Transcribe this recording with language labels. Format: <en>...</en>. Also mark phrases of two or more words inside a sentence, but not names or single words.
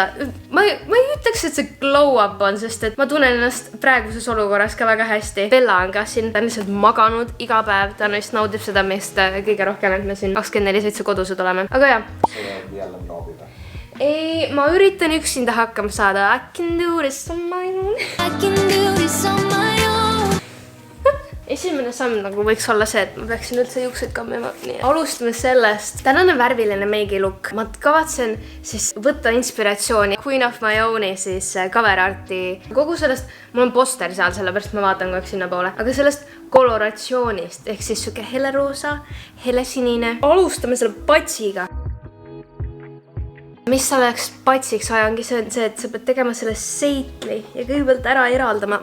<et>Ma ei ütleks, et see</et> <en>glow up</en> <et>on, sest et ma tunnen ennast praeguses olukorras ka väga hästi. Bella on ka siin, ta on lihtsalt maganud iga päev, ta vist naudib seda meist kõige rohkem, et me siin 24/7 kodused oleme. Aga jah. See on jälle noobi või? Ei, ma üritan üksinda hakkama saada.</et> <en>I can do this on my own. I can do this on my own.</en> <et>Esimene samm nagu võiks olla see, et ma peaksin üldse juuksed kammima. Alustame sellest. Tänane värviline meigi look. Ma kavatsen siis võtta inspiratsiooni Queen of my own'i siis</et> <en>cover arti.</en> <et>Kogu sellest, mul on poster seal, sellepärast ma vaatan kogu aeg sinna poole. Aga sellest koloratsioonist, ehk siis siuke heleroosa, helesinine. Alustame selle patsiga. Mis oleks patsiks ajangi, see on see, et sa pead tegema selle seitli ja kõigepealt ära eraldama.</et>